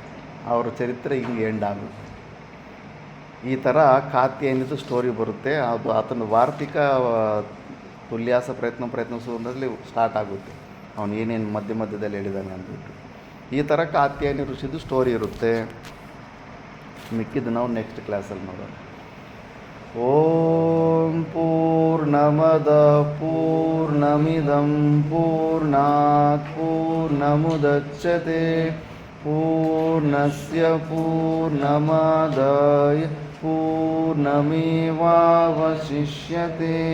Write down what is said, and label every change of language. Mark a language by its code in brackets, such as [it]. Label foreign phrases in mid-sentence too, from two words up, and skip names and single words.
[kn] ಅವರ ಚರಿತ್ರೆ ಹಿಂಗೆ ಎಂಡ್ ಆಗುತ್ತೆ. ಈ ಥರ ಕಾತ್ಯನಿದು ಸ್ಟೋರಿ ಬರುತ್ತೆ. ಅದು ಆತನ ವಾರ್ತಿಕ ತುಲ್ಯಾಸ ಪ್ರಯತ್ನ ಸುಂದರದಲ್ಲಿ ಸ್ಟಾರ್ಟ್ ಆಗುತ್ತೆ. ಅವನು ಏನೇನು ಮಧ್ಯದಲ್ಲಿ ಹೇಳಿದ್ದಾನೆ ಅಂದ್ಬಿಟ್ಟು. ಈ ಥರ ಕಾತ್ಯಾಯನಿ ಋಷಿದು ಸ್ಟೋರಿ ಇರುತ್ತೆ. ಮಿಕ್ಕಿದ್ದು ನಾವು [en] next classಲ್ಲಿ [kn] ನೋಡೋಣ. [sa] ಓಂ ಪೂರ್ಣಮದ ಪೂರ್ಣಮಿದಂ ಪೂರ್ಣಾತ್ ಪೂರ್ಣಮುದಚ್ಯತೆ ಪೂರ್ಣಸ್ಯ ಪೂರ್ಣಮಾದಾಯ ಪೂರ್ಣಮೇವಾವಶಿಷ್ಯತೆ.